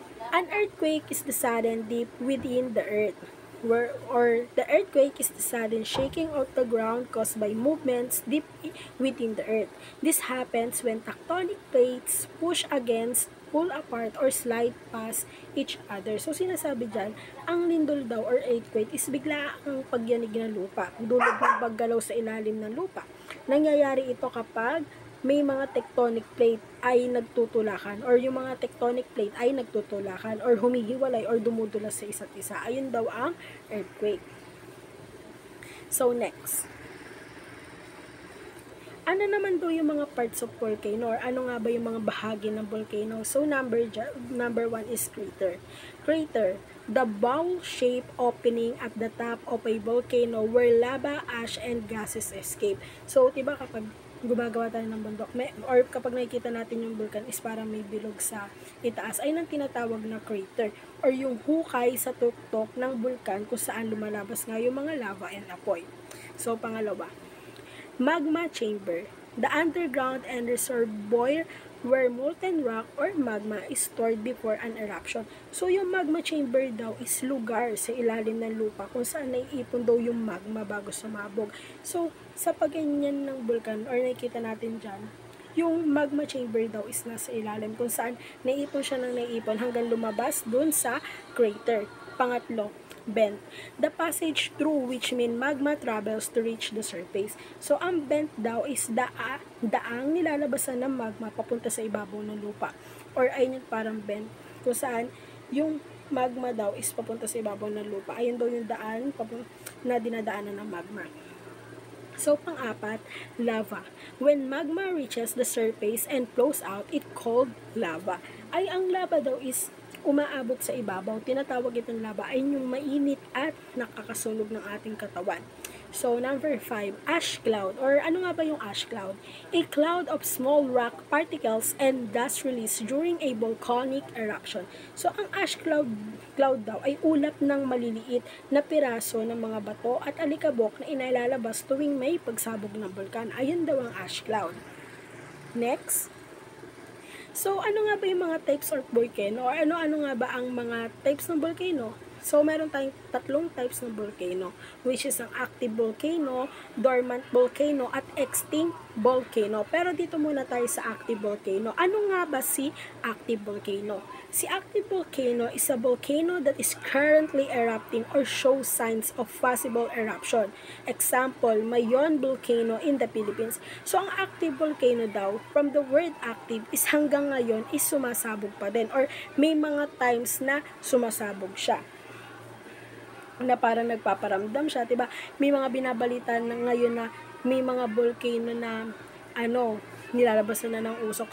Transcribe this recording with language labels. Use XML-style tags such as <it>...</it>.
<en>An earthquake is the sudden dip within the earth, or the earthquake is the sudden shaking of the ground caused by movements deep within the earth. This happens when tectonic plates push against, pull apart, or slide past each other.</en> <tl>So, sinasabi dyan, ang lindol daw or earthquake is bigla ang pagyanig ng lupa, dulog ng paggalaw sa ilalim ng lupa. Nangyayari ito kapag may mga tectonic plate ay nagtutulakan or yung mga tectonic plate ay nagtutulakan or humihiwalay or dumudulas sa isa't isa. Ayun daw ang earthquake. So, next. Ano naman daw yung mga</tl> <en>parts of volcano</en> <tl>or ano nga ba yung mga bahagi ng volcano?</tl> <en>So, number one is crater. Crater, the bowl-shaped opening at the top of a volcano where lava, ash, and gases escape.</en> <tl>So, diba kapag gumagawa tayo ng bundok, or kapag nakikita natin yung bulkan is parang may bilog sa itaas, ay nang tinatawag na crater or yung hukay sa tuktok ng bulkan kung saan lumalabas nga yung mga lava and apoy.</tl> <en>So, pangalawa, magma chamber, the underground and reservoir where molten rock or magma is stored before an eruption.</en> <tl>So, yung magma chamber daw is lugar sa ilalim ng lupa kung saan naiipon daw yung magma bago sumabog. So, sa pagganyan ng bulkan or nakikita natin dyan, yung magma chamber daw is nasa ilalim kung saan naiipon siya ng naiipon hanggang lumabas dun sa crater.</tl> <en>Pangatlo, vent, the passage through which magma travels to reach the surface.</en> <tl>So, ang vent daw is daang nilalabasan ng magma papunta sa ibabaw ng lupa. Or ayun yung parang vent kung saan yung magma daw is papunta sa ibabaw ng lupa. Ayun daw yung daan na dinadaanan ng magma. So, pang-apat, lava.</tl> <en>When magma reaches the surface and flows out, it called lava.</en> <tl>Ay, ang lava daw is umaabot sa ibabaw. Tinatawag itong lava ay yung mainit at nakakasunog ng ating katawan.</tl> <en>So, number 5, ash cloud. Or</en> <tl>ano nga ba yung</tl> <en>ash cloud? A cloud of small rock particles and dust released during a volcanic eruption.</en> <tl>So, ang ash cloud daw ay ulap ng maliliit na piraso ng mga bato at alikabok na inalalabas tuwing may pagsabog ng bulkan. Ayun daw ang ash cloud. Next. So, ano nga ba yung mga types of volcano? Or ano nga ba ang mga types ng volcano? So, meron tayong tatlong types ng volcano, which is ang active volcano, dormant volcano, at extinct volcano. Pero dito muna tayo sa active volcano. Ano nga ba si active volcano?</tl> <en>Si active volcano is a volcano that is currently erupting or shows signs of possible eruption. Example, Mayon volcano in the Philippines.</en> <tl>So, ang active volcano daw,</tl> <en>from the word active,</en> <tl>is hanggang ngayon is sumasabog pa din or may mga times na sumasabog siya na parang nagpaparamdam siya, 'di ba? May mga binabalitan na ngayon na may mga volcano na nilalabasan na ng usok.</tl>